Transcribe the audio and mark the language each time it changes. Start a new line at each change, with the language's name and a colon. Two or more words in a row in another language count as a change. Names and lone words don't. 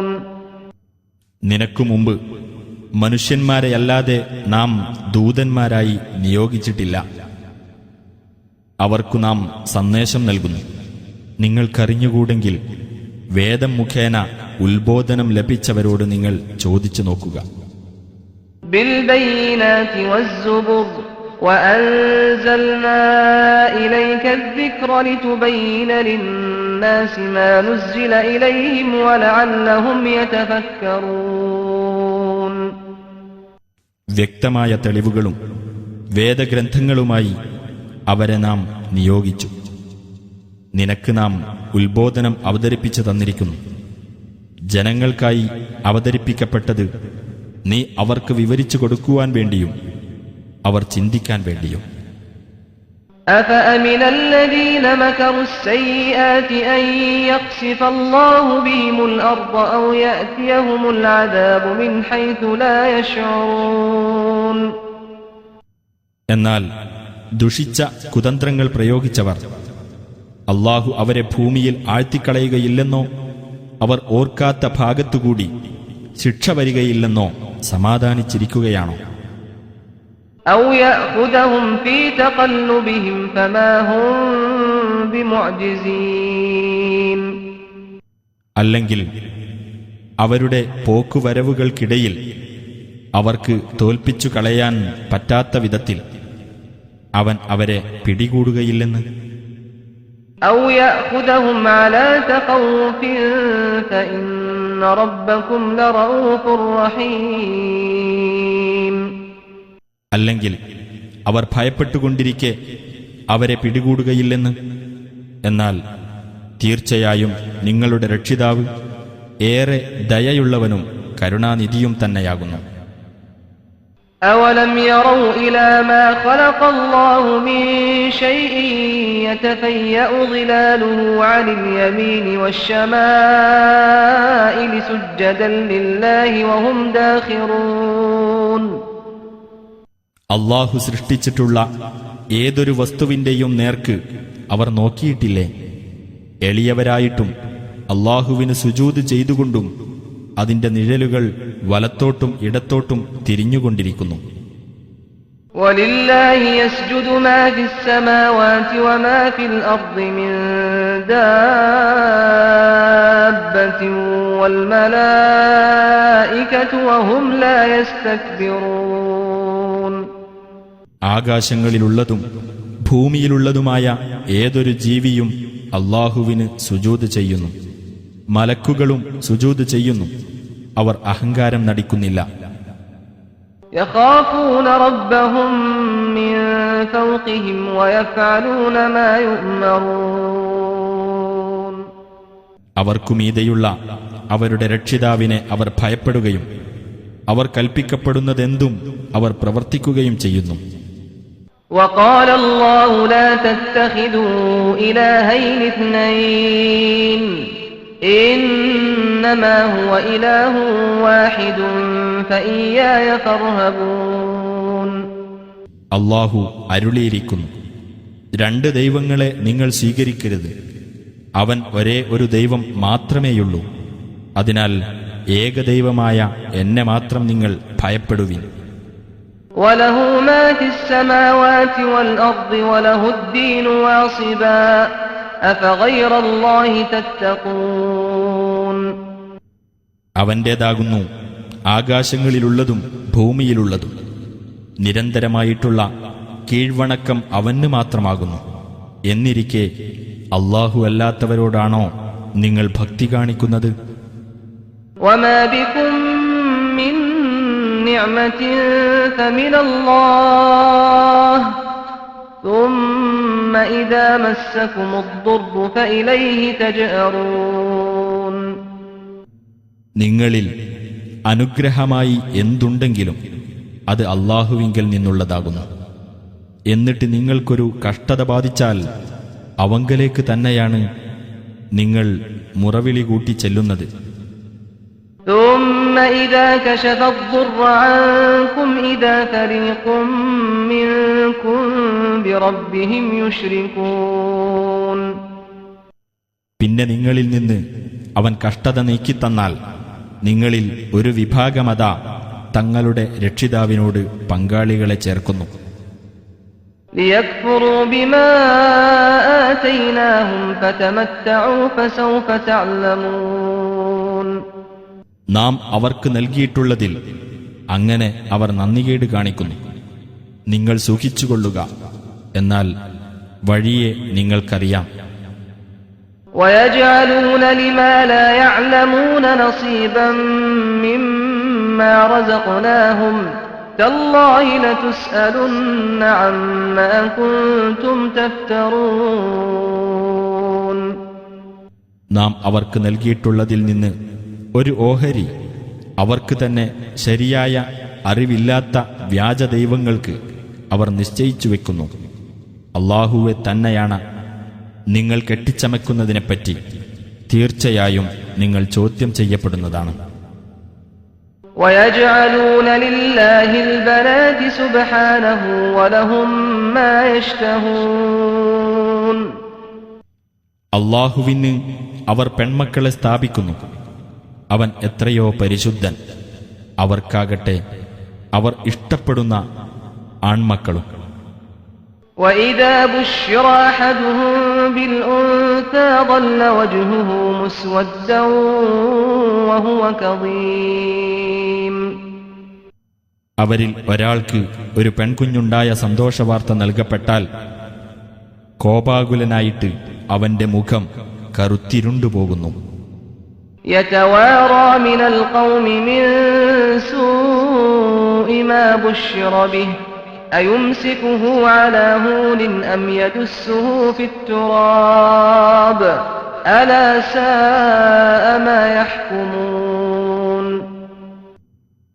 Malayalam: നിനക്കു മുമ്പ് മനുഷ്യന്മാരെയല്ലാതെ നാം ദൂതന്മാരായി നിയോഗിച്ചിട്ടില്ല. അവർക്കു നാം സന്ദേശം നൽകുന്നു. നിങ്ങൾക്കറിഞ്ഞുകൂടെങ്കിൽ വേദം മുഖേന ഉത്ബോധനം ലഭിച്ചവരോട് നിങ്ങൾ ചോദിച്ചു നോക്കുക.
Arabic: بالبينات والزبر وأنزلنا إليك الذكر لتبين للناس ما نزل إليهم ولعلهم يتفكرون.
Malayalam: വ്യക്തമായ തെളിവുകളും വേദഗ്രന്ഥങ്ങളുമായി അവരെ നാം നിയോഗിച്ചു. നിനക്ക് നാം ഉത്ബോധനം അവതരിപ്പിച്ചു തന്നിരിക്കുന്നു. ജനങ്ങൾക്കായി അവതരിപ്പിക്കപ്പെട്ടത് നീ അവർക്ക് വിവരിച്ചു കൊടുക്കുവാൻ വേണ്ടിയും അവർ ചിന്തിക്കാൻ വേണ്ടിയും.
Arabic: أفأمن الذين مكروا السيئات أن يخسف الله بهم الأرض أو يأتيهم العذاب من حيث لا يشعرون.
Malayalam: എന്നാൽ ദുഷിച്ച കുതന്ത്രങ്ങൾ പ്രയോഗിച്ചവർ അള്ളാഹു അവരെ ഭൂമിയിൽ ആഴ്ത്തിക്കളയുകയില്ലെന്നോ അവർ ഓർക്കാത്ത ഭാഗത്തുകൂടി ശിക്ഷ വരികയില്ലെന്നോ സമാധാനിച്ചിരിക്കുകയാണോ?
Arabic: أو يأخذهم في تقلبهم فما هم بمعجزين.
Malayalam: അല്ലെങ്കിൽ അവരുടെ പോക്കുവരവുകൾക്കിടയിൽ അവർക്ക് തോൽപ്പിച്ചു കളയാൻ പറ്റാത്ത വിധത്തിൽ അവൻ അവരെ പിടികൂടുകയില്ലെന്ന്.
Arabic: أو يأخذهم على تخوف فإن ربكم لرؤوف رحيم.
Malayalam: അല്ലെങ്കിൽ അവർ ഭയപ്പെട്ടുകൊണ്ടിരിക്കെ അവരെ പിടികൂടുകയില്ലെന്ന്. എന്നാൽ തീർച്ചയായും നിങ്ങളുടെ രക്ഷിതാവ് ഏറെ ദയയുള്ളവനും കരുണാനിധിയും തന്നെയാകുന്നു.
Arabic: أولم يروا إلى ما خلق الله من شيء يتفيأ ظلاله عن اليمين والشمائل سجدا لله وهم داخرون.
Malayalam: അള്ളാഹു സൃഷ്ടിച്ചിട്ടുള്ള ഏതൊരു വസ്തുവിന്റെയും നേർക്ക് അവർ നോക്കിയിട്ടില്ലേ? എളിയവരായിട്ടും അള്ളാഹുവിന് സുജൂദ് ചെയ്തുകൊണ്ടും അതിന്റെ നിഴലുകൾ വലത്തോട്ടും ഇടത്തോട്ടും തിരിഞ്ഞുകൊണ്ടിരിക്കുന്നു.
Arabic: وَلِلَّهِ يَسْجُدُ مَا فِي السَّمَاوَاتِ وَمَا فِي الْأَرْضِ مِن دَابَّةٍ وَالْمَلَائِكَةُ وَهُمْ لَا يَسْتَكْبِرُونَ.
Malayalam: ആകാശങ്ങളിലുള്ളതും ഭൂമിയിലുള്ളതുമായ ഏതൊരു ജീവിയും അള്ളാഹുവിന് സുജൂദ് ചെയ്യുന്നു. മലക്കുകളും സുജൂദ് ചെയ്യുന്നു. അവർ അഹങ്കാരം നടിക്കുന്നില്ല.
Arabic: يخافون ربهم من فوقهم ويفعلون ما يؤمرون.
Malayalam: അവർക്കുമീതെയുള്ള അവരുടെ രക്ഷിതാവിനെ അവർ ഭയപ്പെടുകയും അവർ കൽപ്പിക്കപ്പെടുന്നതെന്തും അവർ പ്രവർത്തിക്കുകയും ചെയ്യുന്നു.
Arabic: وقال الله لا تتخذوا إلهين اثنين إنما هو إله واحد فإياي فارهبون.
Malayalam: അള്ളാഹു അരുളിയിരിക്കുന്നു, രണ്ട് ദൈവങ്ങളെ നിങ്ങൾ സ്വീകരിക്കരുത്. അവൻ ഒരേ ഒരു ദൈവം മാത്രമേയുള്ളൂ. അതിനാൽ ഏകദൈവമായ എന്നെ മാത്രം നിങ്ങൾ ഭയപ്പെടുവിൻ.
Arabic: وله ما في السماوات والأرض وله الدين واصبا أفغير الله تتقون.
Malayalam: അവന്റേതാകുന്നു ആകാശങ്ങളിലുള്ളതും ഭൂമിയിലുള്ളതും. നിരന്തരമായിട്ടുള്ള കീഴ്വണക്കം അവന് മാത്രമാകുന്നു. എന്നിരിക്കെ അല്ലാഹു അല്ലാത്തവരോടാണോ നിങ്ങൾ ഭക്തി കാണിക്കുന്നത്?
Arabic: وما بكم من نعمة فمن الله ثم إذا مسكم الضر فإليه تجأرون.
Malayalam: നിങ്ങളിൽ അനുഗ്രഹമായി എന്തുണ്ടെങ്കിലും അത് അല്ലാഹുവിങ്കൽ നിന്നുള്ളതാകുന്നു. എന്നിട്ട് നിങ്ങൾക്കൊരു കഷ്ടത ബാധിച്ചാൽ അവങ്കലേക്ക് തന്നെയാണ് നിങ്ങൾ മുറവിളി കൂട്ടി ചെല്ലുന്നത്.
Arabic: ثم إذا كشف الضر عنكم إذا فريق منكم بربهم يشركون.
Malayalam: പിന്നെ നിങ്ങളിൽ നിന്ന് അവൻ കഷ്ടത നീക്കിത്തന്നാൽ നിങ്ങളിൽ ഒരു വിഭാഗമതാ തങ്ങളുടെ രക്ഷിതാവിനോട് പങ്കാളികളെ ചേർക്കുന്നു.
Arabic: ليكفروا بما آتيناهم فتمتعوا فسوف تعلمون.
Malayalam: നാം അവർക്ക് നൽകിയിട്ടുള്ളതിൽ അങ്ങനെ അവർ നന്ദികേട് കാണിക്കുന്നു. നിങ്ങൾ സുഖിച്ചുകൊള്ളുക, എന്നാൽ വഴിയെ നിങ്ങൾക്കറിയാം.
Arabic: ويجعلون لما لا يعلمون نصيبا مما رزقناهم تالله لتسألن عما كنتم تفترون.
Malayalam: നാം അവർക്ക് നൽകിയിട്ടുള്ളതിൽ നിന്ന് ഒരു ഓഹരി അവർക്ക് തന്നെ ശരിയായ അറിവില്ലാത്ത വ്യാജദൈവങ്ങൾക്ക് അവർ നിശ്ചയിച്ചു വെക്കുന്നു. അല്ലാഹുവെ തന്നെയാണ് നിങ്ങൾ കെട്ടിച്ചമക്കുന്നതിനെപ്പറ്റി തീർച്ചയായും നിങ്ങൾ ചോദ്യം ചെയ്യപ്പെടുന്നതാണ്.
Arabic: ويجعلون لله البنات سبحانه ولهم ما يشتهون.
Malayalam: അല്ലാഹുവിന് അവർ പെൺമക്കളെ സ്ഥാപിക്കുന്നു. അവൻ എത്രയോ പരിശുദ്ധൻ. അവർക്കാകട്ടെ അവർ ഇഷ്ടപ്പെടുന്ന ആൺമക്കളും.
Arabic: وإذا بشر أحدهم بالأنثى ظل وجهه مسودا وهو كظيم.
Malayalam: അവരിൽ ഒരാൾക്ക് ഒരു പെൺകുഞ്ഞുണ്ടായ സന്തോഷവാർത്ത നൽകപ്പെട്ടാൽ കോപാകുലനായിട്ട് അവന്റെ മുഖം കറുത്തിരുണ്ടുപോകുന്നു.
Arabic: يتوارى من القوم من سوء ما بشر به أيمسكه على هون أم يدسه في التراب ألا ساء ما يحكمون.